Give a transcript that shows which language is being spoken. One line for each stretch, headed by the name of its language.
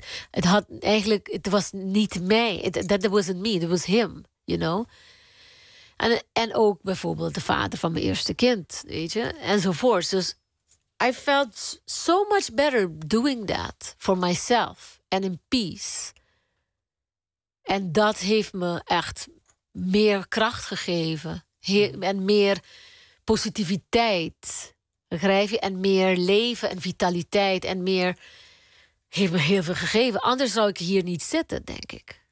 Dutch: Het had eigenlijk, het was niet mij.
English: That wasn't me, it was him, you know.
Dutch: En ook bijvoorbeeld de vader van mijn eerste kind, weet je, enzovoorts. Dus.
English: I felt so much better doing that for myself and in peace.
Dutch: En dat heeft me echt meer kracht gegeven. En meer positiviteit, begrijp je? En meer leven en vitaliteit. En meer heeft me heel veel gegeven. Anders zou ik hier niet zitten, denk ik.